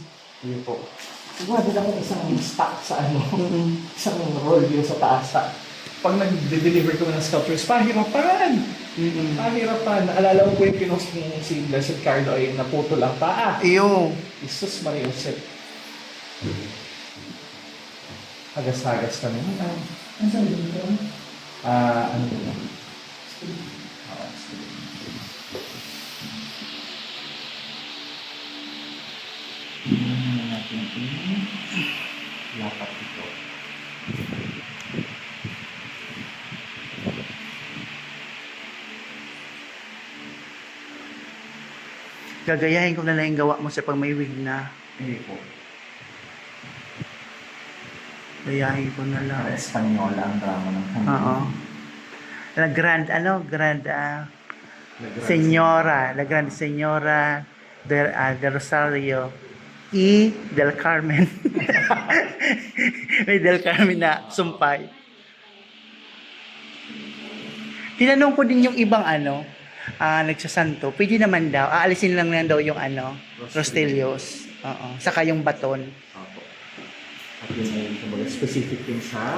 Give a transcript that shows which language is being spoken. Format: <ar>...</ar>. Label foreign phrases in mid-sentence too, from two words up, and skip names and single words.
<tl>Yun po. Siguro din ako isang stock sa ano. Mm-mm. Isang roll yung sa taas. Pag nag-deliver ko ng sculptures, pahirapan! Pahirapan. Naalala ko po yung pinost ni si Blessed Carlo ay naputo lang paa. Iyo. Isus Maria Josep. Hagas-hagas kami. Ang sabi dito? Ano ba? Natin ini lapat ito. Gagayahin ko na lang yung gawa mo sa pag may wig na. Hindi po. Gayahin ko na lang. Espanyola ang drama ng Oo. La Grand, Señora, La Grande Señora del Rosario y del Carmen. May del Carmen na sumpay. Tinanong ko din yung ibang nagsasanto. Pwede naman daw. Aalisin lang daw yung Rostelios. Oo. Saka yung baton Opo. At yun ay kumbaga specific din sa</tl>